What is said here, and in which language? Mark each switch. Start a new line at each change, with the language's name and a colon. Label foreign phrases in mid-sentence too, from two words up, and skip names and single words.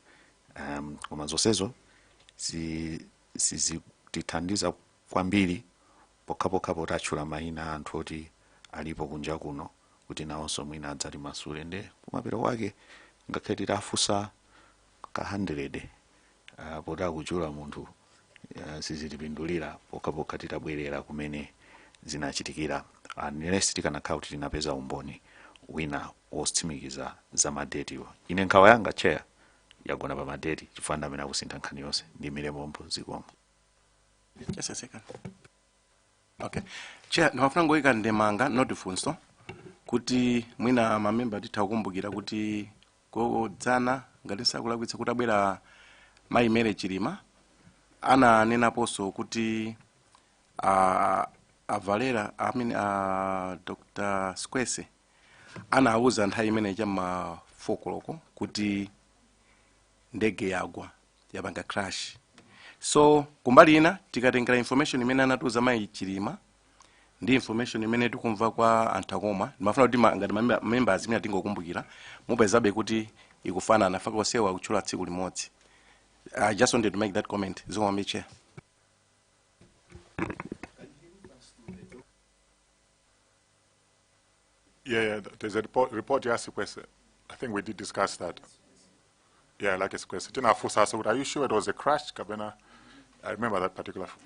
Nyanja: Koma zonsezo zitithandiza kwambiri pokhapokhapo tatchula mayina anthu oti alipo kunja kuno kuti nawonso mwina adzati masule nde kumapeto kwake ngakhale titafusa ka 100 poti akuchula munthu sizitipindulira pokhapokha titabwerera kumene zinachitikira. Unless tikanakhala kuti tinapeza umboni wina wotsimikiza za madetiwo. Ine nkhawa yanga Chair yagona pa madeti chifukwa ndamene akusintha nkhani yonse ndiyimire pompo zikomo.
English: Just a second. Okay. Chair,
Nyanja: ndimafuna ngoyika ndemanga not funso kuti mwina mamemba titha kukumbukira kuti kodzana ngati sakulakwitsa kuti abwera mayi mere Chilima ananenaponso kuti Valera Dr. Squese anawuza nthawi imene chamma 4 koloko kuti ndege yagwa yapanga crash. So kumbali ina tikatengera information imene anatuza mayi Chilima ndi information imene tikumva kwa Nthakomwa, ndimafuna kuti ngati members imene tingokumbukira mupezabe kuti ikufanana faka osewa kuchula tsiku limodzi.
English: I just wanted to make that comment.
Nyanja: Zomwe Chair.
English: Yeah, there's a report you asked a question. I think we did discuss that. Yeah, like a question. Are you sure it was a crash, Kabena? I remember that particular.